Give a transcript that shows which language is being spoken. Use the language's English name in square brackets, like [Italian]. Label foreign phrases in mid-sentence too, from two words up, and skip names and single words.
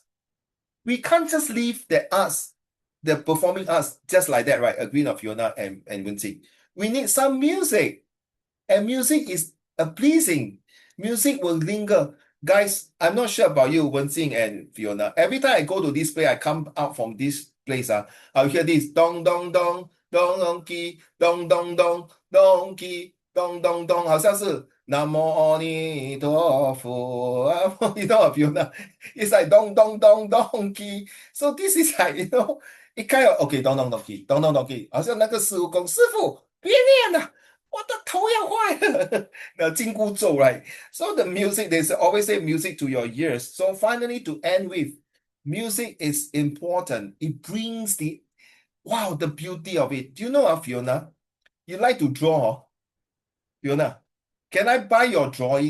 [English] We can't just leave the arts, the performing arts, just like that, right? Agree of Fiona and Winsing. We need some music. And music is pleasing. Music will linger. Guys, I'm not sure about you, Wen-Xing and Fiona. Every time I go to this place, I come out from this place, I'll hear this dong dong dong dong dong ki dong dong dong dong ki dong dong dong, [Chinese] 好像是南无阿弥陀佛. [English] You know, Fiona, it's like dong dong dong dong ki. So this is like, it kind of okay, dong dong dong ki, dong dong dong ki. [Chinese] 好像那个师傅讲师傅别念了。我的头要坏了. The 紧箍咒, [English] right? So the music, they always say music to your ears. So finally, to end with, music is important. It brings the beauty of it. Do you know, Fiona? You like to draw, Fiona? Can I buy your drawing?